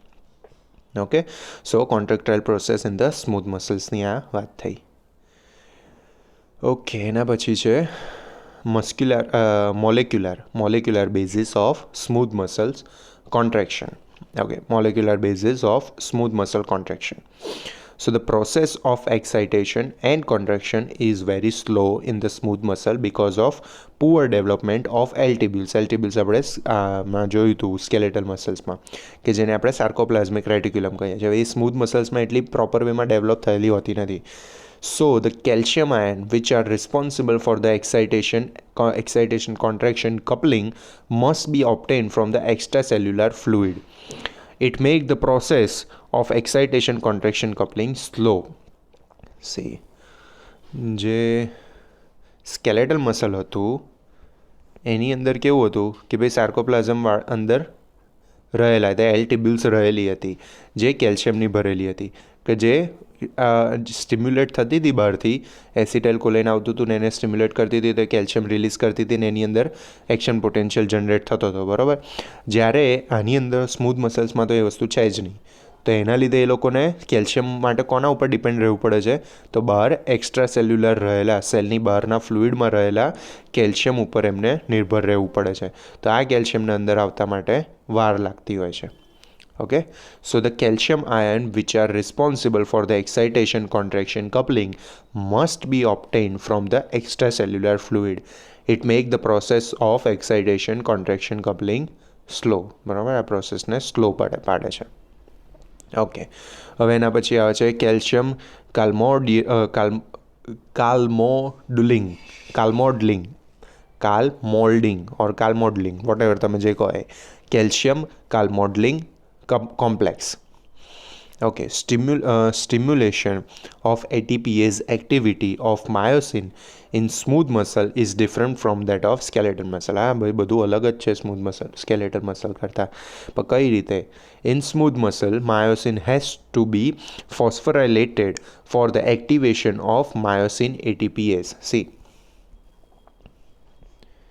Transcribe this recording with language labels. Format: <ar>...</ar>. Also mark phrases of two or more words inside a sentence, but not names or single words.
<en>okay, so contractile process in the smooth muscles</en> <gu>આ વાત થઈ. ઓકે, એના પછી છે</gu> <en>molecular basis of smooth muscles contraction. ઓકે, molecular basis of smooth muscle contraction. So the process of excitation and contraction is very slow in the smooth muscle because of poor development of L tubules. L tubules</en> <gu>આપણે જોયું હતું</gu> <en>skeletal muscles</en> <gu>કે જેને આપણે</gu> <en>sarcoplasmic reticulum</en> <gu>કહીએ છીએ. એ સ્મૂથ મસલ્સમાં એટલી</gu> <en>proper way</en> <gu>ડેવલપ થયેલી હોતી નથી.</gu> <en>So the calcium ion which are responsible for the excitation contraction coupling must be obtained from the extracellular fluid. It makes the process of excitation contraction coupling slow. See,</en> <gu>જે</gu> <en>skeletal muscle</en> <gu>હતું એની અંદર કેવું હતું કે ભાઈ સાર્કોપ્લાઝમ અંદર રહેલા હતા,</gu> <en>L tubules</en> <gu>રહેલી હતી જે કેલ્શિયમની ભરેલી હતી કે જે સ્ટિમ્યુલેટ થતી હતી બહારથી,</gu> <en>acetyl choline</en> <gu>આવતું હતું ને એને સ્ટિમ્યુલેટ કરતી હતી તો કેલ્શિયમ રિલીઝ કરતી હતી ને એની અંદર</gu> <en>action potential generate</en> <gu>થતો હતો, બરાબર. જ્યારે આની અંદર</gu> <en>smooth muscles</en> <gu>તો એ વસ્તુ છે જ નહીં, તો એના લીધે એ લોકોને કેલ્શિયમ માટે કોના ઉપર ડિપેન્ડ રહેવું પડે છે? તો બહાર</gu> <en>extra cellular</en> <gu>રહેલા સેલની બહારના ફ્લુઇડમાં રહેલા કેલ્શિયમ ઉપર એમને નિર્ભર રહેવું પડે છે. તો આ કેલ્શિયમને અંદર આવતા માટે વાર લાગતી હોય છે.</gu> <en>Okay, so the calcium ion which are responsible for the excitation contraction coupling must be obtained from the extracellular fluid. It make the process of excitation contraction coupling slow.</en> <gu>બરાબર, આ પ્રોસેસને સ્લો પાડે છે. ઓકે, હવે એના પછી આવે છે</gu> <en>calcium calmolding or calmodling what ever</en> <gu>તમે જે કહો,</gu> <en>calcium calmodling complex. Okay, stimulation of ATPase activity of myosin in smooth muscle is different from that of skeletal muscle.</en> <gu>હા ભાઈ, બધું અલગ જ છે</gu> <en>smooth muscle skeletal muscle</en> <gu>કરતાં. પણ કઈ રીતે?</gu> <en>In smooth muscle, myosin has to be phosphorylated for the activation of myosin ATPase. See,</en>